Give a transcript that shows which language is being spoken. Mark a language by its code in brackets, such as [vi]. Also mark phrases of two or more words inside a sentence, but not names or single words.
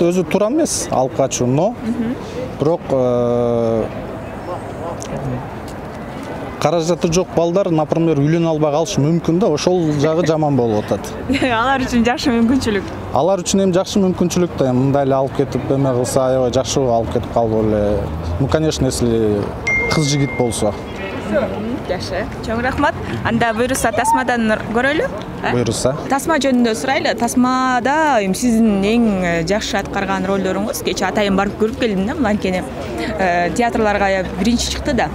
[ky] Өзү туура эмес алып качуу, но бирок каражаты жок балдар, например, үйлөнө албай калышы мүмкүн да, ошол жагы жаман болуп атат. Алар үчүн жакшы мүмкүнчүлүк. Алар үчүн эми жакшы мүмкүнчүлүк да, мындай эле алып кетип эме кылса, аябай жакшы алып кетип калып эле. [ru] Ну, конечно, если [ky] кыз жигит болсо. Жакшы. Чоң рахмат. Анда буйруса тасмадан көрөлү. Буйруса. Тасма жөнүндө сурайлы. Тасмада сиздин эң жакшы аткарган ролдоруңуз, кече атайын барып көрүп келдим да, анткени театрларга биринчи чыкты да.